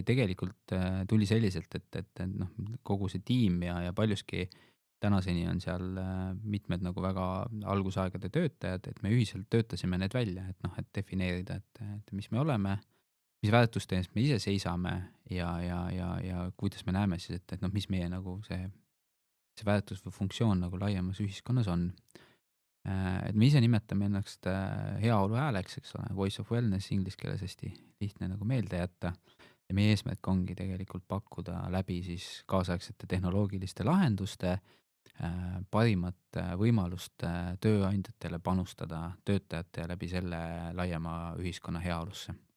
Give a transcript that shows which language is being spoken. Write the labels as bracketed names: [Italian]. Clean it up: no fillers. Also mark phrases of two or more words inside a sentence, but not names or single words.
[Estonian] tegelikult tuli selliselt, et noh, kogu see tiim ja paljuski tänaseni on seal mitmed nagu väga algusaegade töötajad, et me ühiselt töötasime need välja, et noh, et defineerida, et mis me oleme, mis väärtuste eest me ise seisame ja kuidas me näeme siis, et noh, mis meie nagu see väärtus või funktsioon nagu laiemas ühiskonnas on. Et me ise nimetame ennast heaolu hääleks, eks ole, [English] voice of wellness [Estonian] inglise keeles hästi lihtne nagu meelde jätta. Ja meie eesmärk ongi tegelikult pakkuda läbi siis kaasaegsete tehnoloogiliste lahenduste parimat võimalust tööandjatele panustada töötajate ja läbi selle laiema ühiskonna heaolusse.